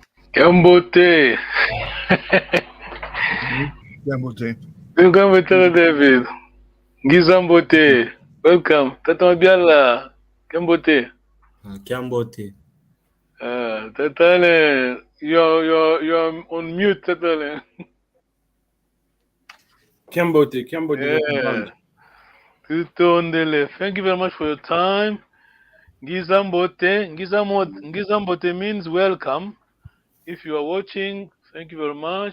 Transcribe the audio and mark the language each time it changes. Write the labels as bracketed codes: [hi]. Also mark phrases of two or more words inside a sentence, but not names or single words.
[en] Kambote. Gambote. Kambote David. Gizambote. Welcome. Tata Mabiala. Kambote. Kiambote. Tatale. You're on mute, Tatale. Cambote. Yeah. Tutondele. Thank you very much for your time. Ngizambote. Ngizambote means welcome. If you are watching, thank you very much.